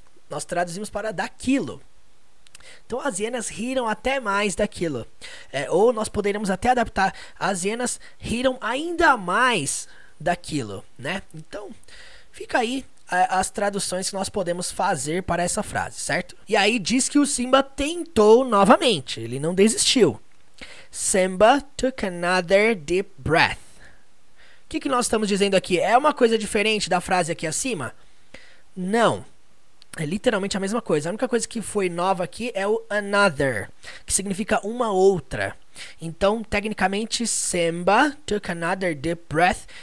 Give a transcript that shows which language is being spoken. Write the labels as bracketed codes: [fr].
[pt] Nós traduzimos para daquilo. Então as hienas riram até mais daquilo. Ou nós poderíamos até adaptar. As hienas riram ainda mais daquilo, né? Então, fica aí as traduções que nós podemos fazer para essa frase, certo? E aí diz que o Simba tentou novamente. Ele não desistiu. [en] Simba took another deep breath. [pt] O que nós estamos dizendo aqui? É uma coisa diferente da frase aqui acima? Não. É literalmente a mesma coisa. A única coisa que foi nova aqui é o another, que significa uma outra. Então, tecnicamente, [en] Simba took another deep breath.